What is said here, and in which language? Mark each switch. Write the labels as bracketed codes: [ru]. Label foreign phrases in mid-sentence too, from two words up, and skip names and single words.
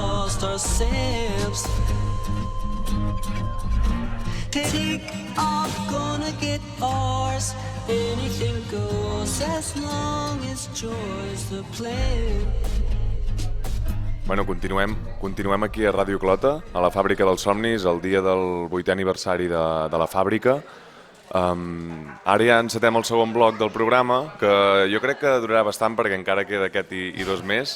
[en] lost ourselves. Take off, gonna get ours. Anything goes as long as joy's the plan. [ca] Bueno, continuem aquí a Ràdio Clota, a la Fàbrica dels Somnis, el dia del 8è aniversari de la fàbrica. Ara ja encetem el segon bloc del programa, que jo crec que durarà bastant perquè encara queda aquest i 2 més.